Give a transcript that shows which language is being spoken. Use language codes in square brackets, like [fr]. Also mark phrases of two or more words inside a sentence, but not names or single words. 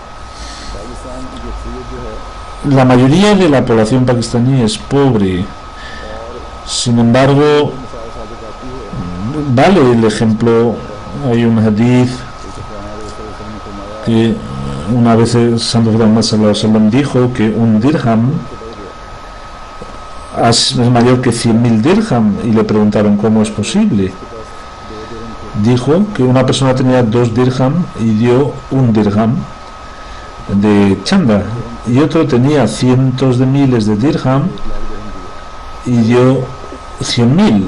[es] La mayoría de la población pakistaní es pobre, sin embargo, vale el ejemplo. Hay un hadith que una vez el Santo Muhammad [ar] صلى الله عليه وسلم [es] dijo que un dirham es mayor que 100.000 dirham, y le preguntaron cómo es posible. Dijo que una persona tenía 2 dirham y dio un dirham de chanda, y otro tenía cientos de miles de dirham y dio 100.000.